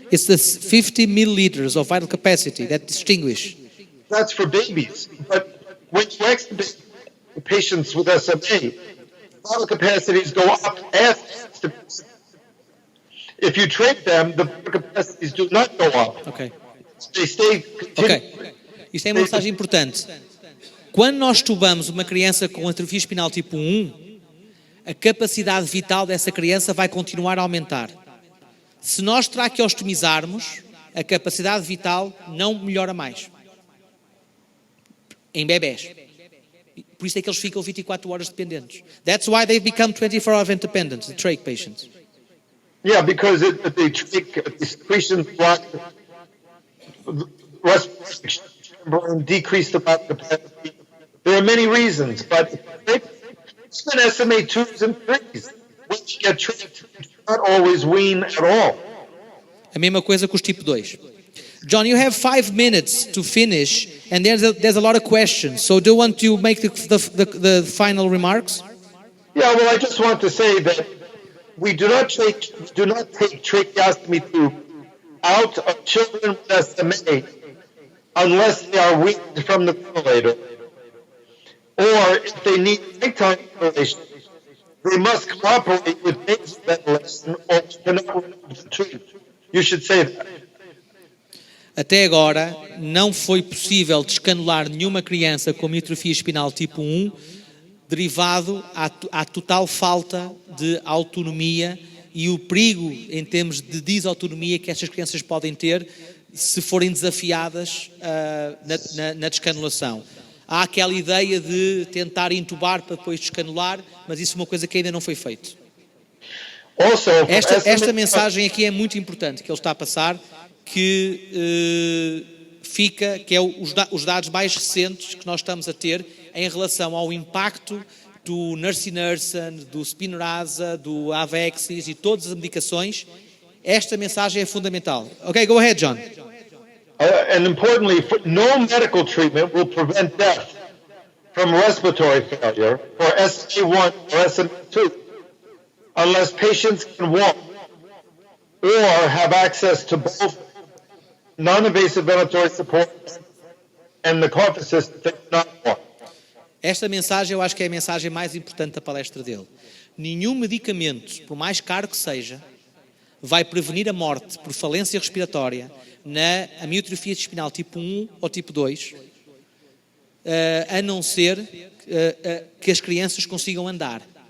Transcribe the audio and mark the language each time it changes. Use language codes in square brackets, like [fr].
[en] It's the 50 milliliters of vital capacity that distinguish. That's for babies. But when you extubate the patients with SMA, vital capacities go up after extubation. If you treat them, the vital capacities do not go up. Ok. They stay continuous. Ok. [pt] Isto é uma mensagem importante. Quando nós tubamos uma criança com atrofia espinal tipo 1, a capacidade vital dessa criança vai continuar a aumentar. Se nós traqueostomizarmos, a capacidade vital não melhora mais. Em bebés. Por isso é que eles ficam 24 horas dependentes. [en] That's why they become 24-hour independent, the trach patients. Yeah, because the secretions block respiratory decrease the vital capacity. There are many reasons, but even SMA 2s and 3s, which get treated, do not always wean at all. [pt] A mesma coisa com os tipo 2. [en] John, you have 5 minutes to finish, and there's a lot of questions. So do you want to make the final remarks? Yeah, well, I just want to say that we do not take tracheostomy tube out of children with SMA unless they are weaned from the ventilator. Or if they need nighttime ventilation, they must cooperate with nasal ventilation or cannot remove the tube. You should say that. [pt] Até agora, não foi possível descanular nenhuma criança com mitrofia espinal tipo 1 derivado à total falta de autonomia e o perigo em termos de desautonomia que estas crianças podem ter se forem desafiadas na descanulação. Há aquela ideia de tentar intubar para depois descanular, mas isso é uma coisa que ainda não foi feito. Esta mensagem aqui é muito importante que ele está a passar, que é os dados mais recentes que nós estamos a ter em relação ao impacto do nusinersen, do Spinraza, do Avexis e todas as medicações. Esta mensagem é fundamental. [en] Ok, go ahead, John. And importantly, no medical treatment will prevent death from respiratory failure for SMA1 or SMA2 unless patients can walk or have access to both non-invasive ventilatory support and the cough assist that cannot walk. [pt] Esta mensagem eu acho que é a mensagem mais importante da palestra dele. Nenhum medicamento, por mais caro que seja, vai prevenir a morte por falência respiratória na amiotrofia espinal tipo 1 ou tipo 2, a não ser que as crianças consigam andar.